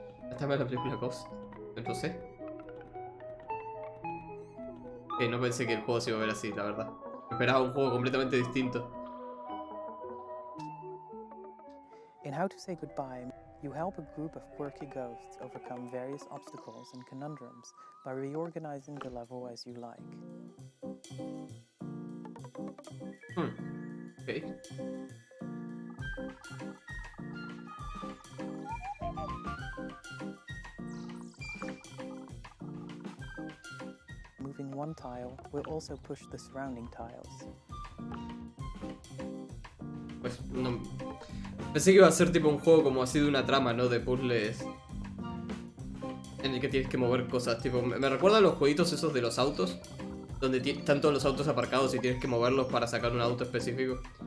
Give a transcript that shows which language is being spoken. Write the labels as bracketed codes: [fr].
[es] Esta es la película Ghost. Entonces. No pensé que el juego se iba a ver así, la verdad. Esperaba un juego completamente distinto. [en] In How to Say Goodbye, you help a group of quirky ghosts overcome various obstacles and conundrums by reorganizing the level as you like. Okay. Moving one tile will also push the surrounding tiles. [es] Pues no... Pensé que iba a ser tipo un juego como así de una trama, ¿no? De puzzles en el que tienes que mover cosas. Tipo, me recuerda a los jueguitos esos de los autos, donde están todos los autos aparcados y tienes que moverlos para sacar un auto específico.